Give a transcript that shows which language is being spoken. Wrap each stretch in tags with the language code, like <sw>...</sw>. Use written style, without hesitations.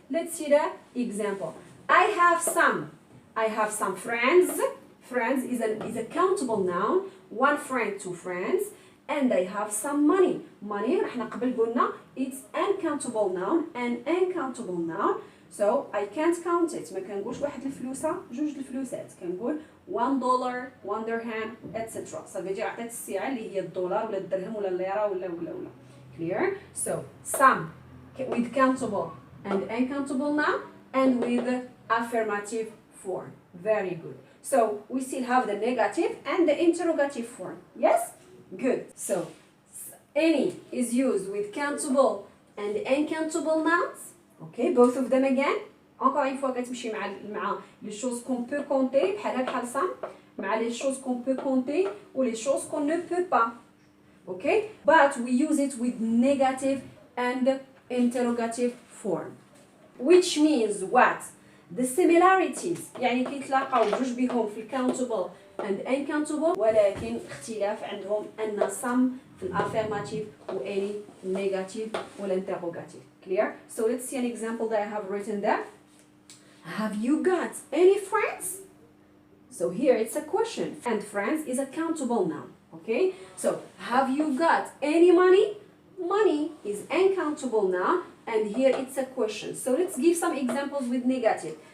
<en>Let's see the example. I have some friends. Friends is a countable noun. One friend, two friends. And I have some money. Money,</en> <ar>احنا قبل قلنا,</ar> <en>it's uncountable noun and uncountable noun. So I can't count it.</en> <ar>ما كنقولش واحد الفلوسة, جوج الفلوسات. كنقول</ar> <en>$1, one dirham, etc.</en> <fr>Ça veut dire</fr> <ar>عطيت السعة اللي هي الدولار ولا الدرهم ولا الليرة ولا.</ar> <en>Clear? So some with countable and uncountable noun and with affirmative form. Very good. So we still have the negative and the interrogative form. Yes? Good. So any is used with countable and uncountable nouns. Okay, both of them again.</en> <fr>Encore une fois,</fr> <ar>كتمشي مع</ar> <fr>les choses qu'on peut compter,</fr> <ar>بحال some, مع</ar> <fr>les choses qu'on peut compter ou les choses qu'on ne peut pas. Okay?</fr> <en>But we use it with negative and interrogative form. Which means what? The similarities,</en> <ar>يعني كيتلاقاو جوج بهم في</ar> <en>countable and uncountable,</en> <ar>ولكن اختلاف عندهم أن some في affirmative و any negative ولا interrogative.</ar> <en>Clear? So let's see an example that I have written there. Have you got any friends? So here it's a question, and friends is a countable noun. Okay? So have you got any money? Money is uncountable noun, and here it's a question. So let's give some examples with negative.</en>